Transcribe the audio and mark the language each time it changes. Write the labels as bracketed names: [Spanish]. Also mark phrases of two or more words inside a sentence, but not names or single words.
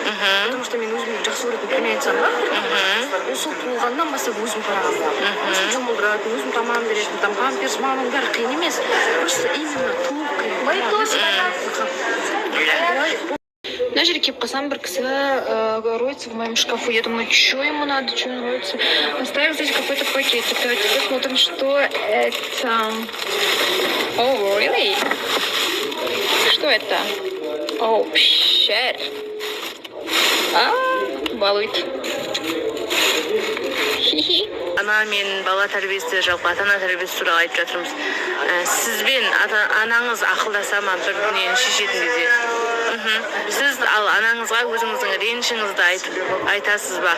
[Russian] Потому что [Kazakh] мен өзімнің жақсы көретін племянницам бар. Сол туылғаннан бастап өзім қарағанмын. Өзім жұмылдыратын, өзім тамақ беретін, там памперс, маманың бәрі қиын емес. [Russian] Просто именно [Kazakh] туылу қиын. На жерге келіп қалсам, бір кісі [Russian] роется в моем шкафу. Я думаю, что ему надо, что он роется. Оставил здесь какой-то пакетик. Давайте посмотрим, что это. [English] Oh, really? [Russian] Что это? [English] Oh, shit. [Russian] Балует. Хи-хи. [Kazakh] Ана мен бала тәрбиесі, жалпы ата-ана тәрбиесі туралы айтып жатырмыз. Сізбен анаңыз ақылдаса ма бір дүниені шешетін кезде? Сіз ал анаңызға өзіңіздің ренішіңізді айтасыз ба?